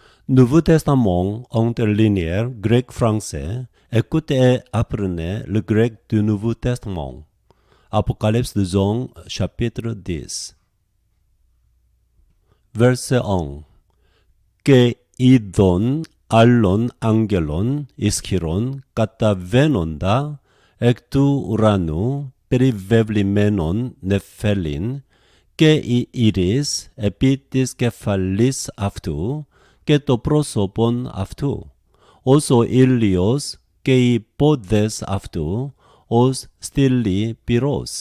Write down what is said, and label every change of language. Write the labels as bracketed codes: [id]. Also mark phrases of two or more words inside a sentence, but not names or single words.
[fr] Nouveau Testament interlinéaire grec-français, écoute et apprenez le grec du Nouveau Testament. Apocalypse de Jean, chapitre 10. Verset 1. [el] Και είδον άλλον άγγελον ισχυρόν καταβαίνοντα εκ του ουρανού περιβεβλημένον νεφέλιν και η ήρις επί της κεφαλής αυτού και το πρόσωπον αυτού, ως ο ήλιος και οι πόδες αυτού ως στήλη πυρός.